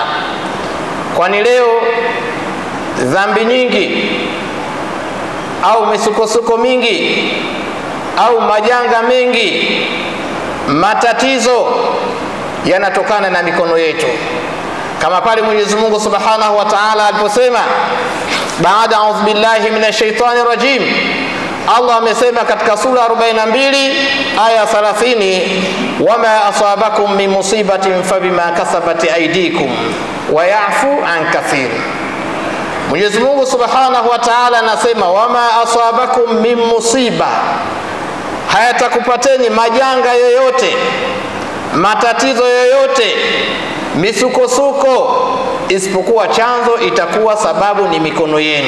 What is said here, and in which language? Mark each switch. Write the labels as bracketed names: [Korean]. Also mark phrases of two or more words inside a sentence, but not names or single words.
[Swahili] Kwani leo dhambi nyingi au misukosuko mingi au majanga mengi, matatizo yanatokana na mikono yetu, kama pale Mwenyezi Mungu [Arabic] سبحانه وتعالى [Swahili] aliposema, baada [Arabic] أعوذ بالله من الشيطان الرجيم, [Swahili] Allah amesema katika sura 42 aya 30, [Arabic] وما أصابكم من مصيبة فبما كسبت أيديكم ويعفو عن كثير. [Swahili] Mwenyezi Mungu [Arabic] سبحانه وتعالى [Swahili] anasema, [Arabic] وما أصابكم من مصيبة, [Swahili] hayatakupateni majanga yoyote, matatizo yoyote, misukosuko, isipokuwa chanzo itakuwa sababu ni mikono yenu.